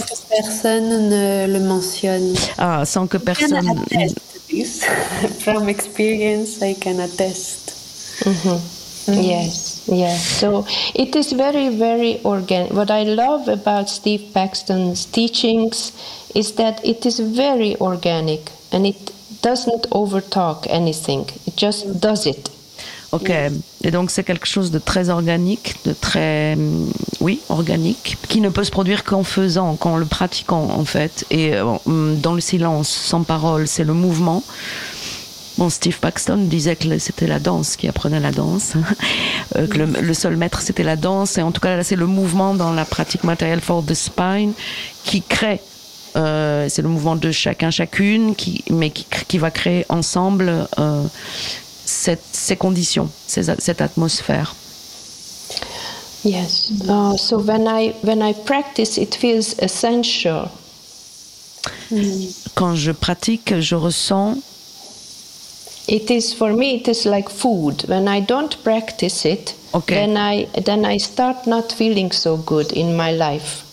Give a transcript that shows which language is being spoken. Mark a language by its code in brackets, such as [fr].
[fr] que personne ne le mentionne. Ah, sans que personne. [en] I can attest this. From experience, I can attest. Yes, yes. So it is very, very organic. What I love about Steve Paxton's teachings is that it is very organic and it doesn't overtalk anything. It just does it. [fr] Ok, et donc c'est quelque chose de très organique, de très, oui, organique, qui ne peut se produire qu'en faisant, qu'en le pratiquant en fait, et dans le silence, sans parole, c'est le mouvement. Bon, Steve Paxton disait que c'était la danse qui apprenait la danse, que le seul maître c'était la danse, et en tout cas là c'est le mouvement dans la pratique Material for the Spine qui crée, c'est le mouvement de chacun, chacune, qui va créer ensemble... ces conditions, cette atmosphère. [en] Yes. So when I practice, it feels essential. [fr] Quand je pratique, je ressens. [en] It is for me. It is like food. When I don't practice it, okay. then I start not feeling so good in my life.